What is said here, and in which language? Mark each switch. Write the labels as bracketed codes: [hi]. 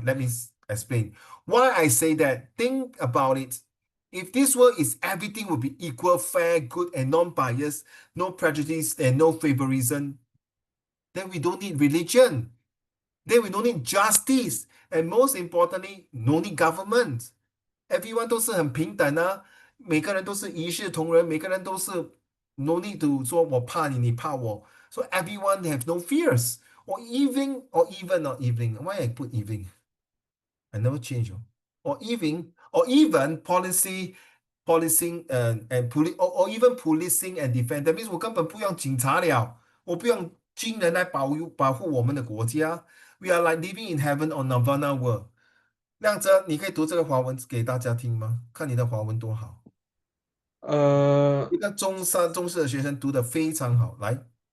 [en] Let me explain. Why I say that, think about it. If this world is everything will be equal, fair, good, and non-biased, no prejudice and no favorism, then we don't need religion. Then we don't need justice. And most importantly, no need government. Everyone [zh] 都是很平等啊，每个人都是一视同仁，每个人都是 [en] no need to [zh] 说我怕你，你怕我。 [en] So everyone have no fears. Or even, why I put even? I never change. Or even policy policing and police or even policing and defend. That means [zh] 我根本不用警察了，我不用军人来保护我们的国家。 [en] We are like living in heaven or nirvana world。 [zh] 亮哲，你可以读这个华文给大家听吗？看你的华文多好。呃，一个中四的学生读的非常好，来，